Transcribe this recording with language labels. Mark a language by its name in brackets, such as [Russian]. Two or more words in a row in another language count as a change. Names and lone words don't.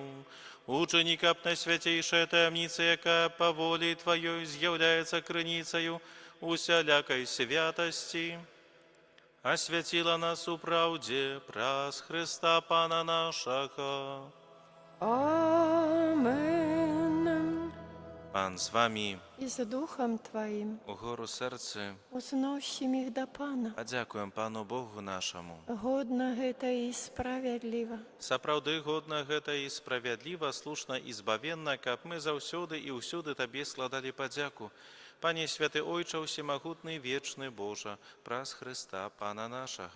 [Belarusian] Учыні, каб найсвяцейшая таямніца, якая па волі Тваёй з'яўляецца крыніцаю усялякай святасці, асвяціла нас у праўдзе праз Хрыста Пана нашага. Амен. Пан з вамі, [Ukrainian] І з духом Твоїм угору серце, узносім їх до Пана. [Belarusian] падзякуем Пану Богу нашаму. Годна гэта і справядліва. Сапраўды годна гэта і справядліва, слушна і збавенна, каб мы заўсёды і ўсюды Табе складалі падзяку. Пане святы Ойча, усемагутны, вечны Божа, праз Хрыста Пана нашага.